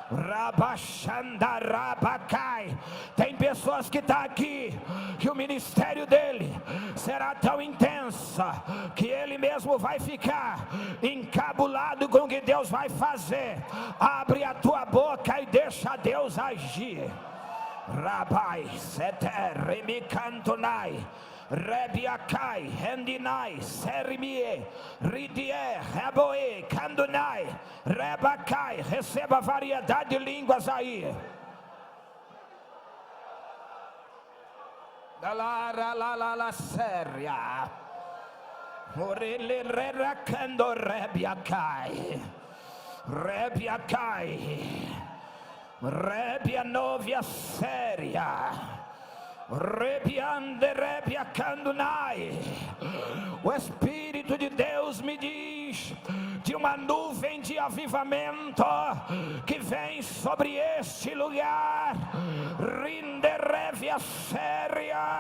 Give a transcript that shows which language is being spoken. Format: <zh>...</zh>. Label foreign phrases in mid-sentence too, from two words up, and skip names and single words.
<pt>Rabachandarabacai. Tem pessoas que estão aqui, que o ministério dele será tão intenso que ele mesmo vai ficar encabulado com o que Deus vai fazer. Abre a tua boca e deixa Deus agir. Rabai seter remicantonai, Rebiakai, Hendinai, Serimie, Ridie, Reboe, Candunai, Rebakai. Receba variedade de línguas aí. La séria. Orele reracando Rebiakai. Rebiakai. Rebia novia séria. O Espírito de Deus me diz de uma nuvem de avivamento que vem sobre este lugar. Rinderevia séria.</pt>